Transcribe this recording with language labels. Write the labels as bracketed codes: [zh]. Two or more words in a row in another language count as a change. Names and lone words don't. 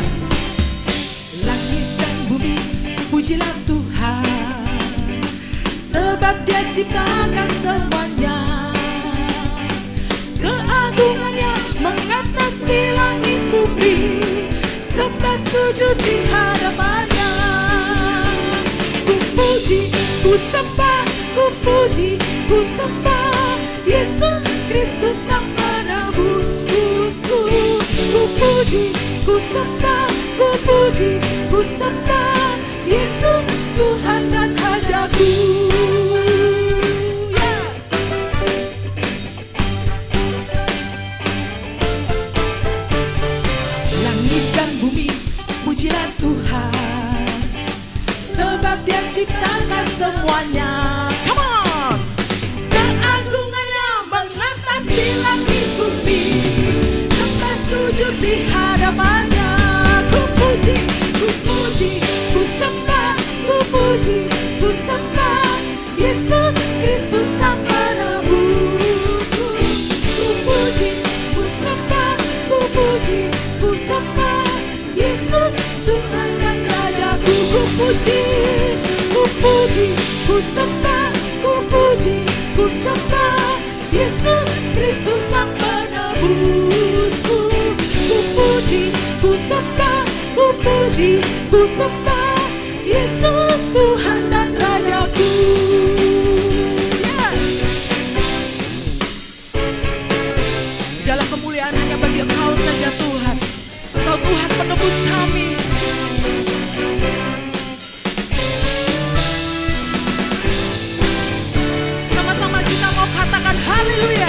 [id] Langit dan bumi, pujilah Tuhan. Sebab Dia ciptakan semuanya. Keagungannya mengatasi langit bumi. Sembah sujud di hadapannya. Ku puji, ku sembah, ku puji, ku sembah Yesus Kristus Sang Penebusku. Ku puji, ku sembah, ku puji, ku sembah Yesus Tuhan dan Rajaku. Pujilah Tuhan, sebab Dia ciptakan semuanya. [en] Come on! [id] Keagungannya mengatasi langit bumi. Sembah sujud di hadapannya. Ku puji, ku puji, ku sembah, ku puji, ku sembah Yesus Kristus Sang Penebusku. Ku puji, ku sembah, ku puji, ku sembah Yesus Tuhan dan Rajaku. Ku puji, ku puji, ku sembah, ku puji, ku sembah Yesus Kristus Sang Penebusku. Ku puji, ku sembah, ku puji, ku sembah Yesus Tuhan dan Rajaku. Segala kemuliaan hanya bagi Engkau saja Tuhan. Engkau Tuhan penebus kami. Sama-sama kita mau katakan haleluya.